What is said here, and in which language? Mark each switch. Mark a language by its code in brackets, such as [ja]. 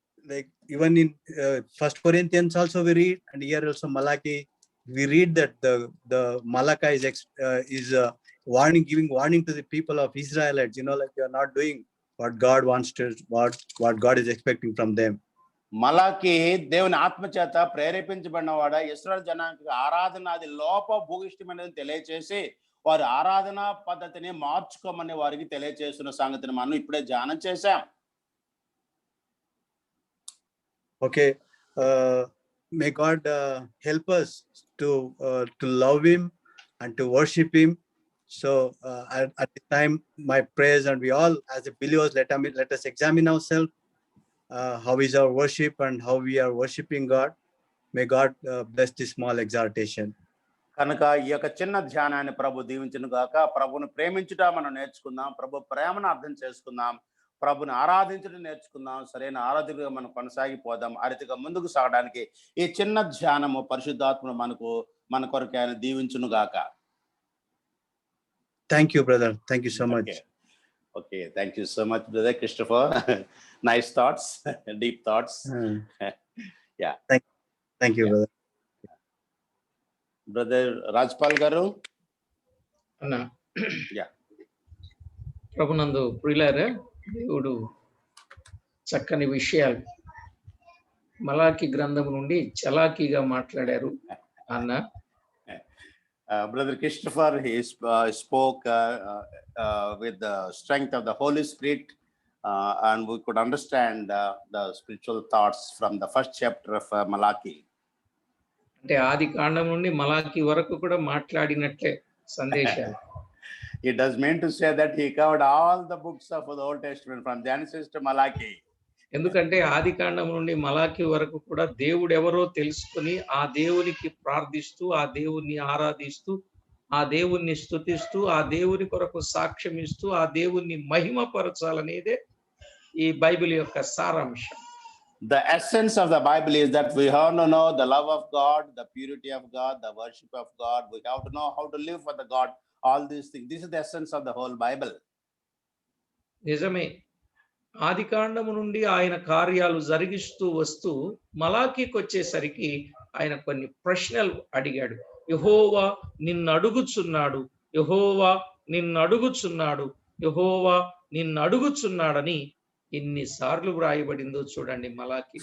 [en] Like even in 1 Corinthians also we read, and here also Malachi, we read that the Malachi is giving warning to the people of Israelites. Like they are not doing what God wants to, what God is expecting from them. [te] మలాకి దేవుని ఆత్మచేత ప్రేరేపించబడినవాడ ఇశ్రాయేలు జనానికి ఆరాధన అది లోపభూయిష్టమైనది తెలియచేసి వారి ఆరాధన పద్ధతిని మార్చుకోమని వారికి తెలియచేస్తున్న సంగతిని మనం ఇప్పుడే ధ్యానం చేశాం. [en] Okay, may God help us to love Him and to worship Him. So at this time, my prayers, and we all as a believers, let us examine ourselves. How is our worship and how we are worshiping God? May God bless this small exhortation. [te] కనుక ఈ యొక్క చిన్న ధ్యానాన్ని ప్రభు దీవించును గాక. ప్రభుని ప్రేమించుట మనం నేర్చుకుందాం, ప్రభు ప్రేమను అర్థం చేసుకుందాం, ప్రభుని ఆరాధించడం నేర్చుకుందాం, సరైన ఆరాధకులుగా మనం కొనసాగిపోదాం. ఆ రీతిగా ముందుకు సాగడానికి ఈ చిన్న ధ్యానము పరిశుద్ధాత్మను మన కొరకు ఆయన దీవించును గాక. [en] Thank you, brother. Thank you so much. Okay, thank you so much, brother Christopher. Nice thoughts, deep thoughts. Yeah. Thank you, brother. Brother Rajpal garu. [te] అన్న, [en] Yeah. [te] ప్రభునందు ప్రియులారా, దేవుడు చక్కని విషయాలు మలాకి గ్రంథం నుండి చలాకీగా మాట్లాడారు అన్న. [en] Brother Christopher, he spoke with the strength of the Holy Spirit, and we could understand the spiritual thoughts from the first chapter of Malachi. [te] అంటే ఆది కాండం నుండి మలాకి వరకు కూడా మాట్లాడినట్లే సందేశాలు. [en] It does mean to say that he covered all the books of the Old Testament from Genesis to Malachi. [te] ఎందుకంటే ఆది కాండం నుండి మలాకి వరకు కూడా దేవుడు ఎవరో తెలుసుకుని ఆ దేవునికి ప్రార్థిస్తూ, ఆ దేవుణ్ణి ఆరాధిస్తూ, ఆ దేవుణ్ణి స్తుతిస్తూ, ఆ దేవుని కొరకు సాక్ష్యం ఇస్తూ, ఆ దేవుణ్ణి మహిమపరచాలనేదే ఈ బైబిల్ యొక్క సారాంశం. [en] The essence of the Bible is that we have to know the love of God, the purity of God, the worship of God. We have to know how to live for the God, all these things. This is the essence of the whole Bible. [te] నిజమే, ఆది కాండము నుండి ఆయన కార్యాలు జరిగిస్తూ వస్తూ మలాకీకి వచ్చేసరికి ఆయన కొన్ని ప్రశ్నలు అడిగాడు. యెహోవా నిన్ను అడుగుచున్నాడు, యెహోవా నిన్ను అడుగుచున్నాడు, యెహోవా నిన్ను అడుగుచున్నాడని ఎన్నిసార్లు వ్రాయబడిందో చూడండి మలాకి.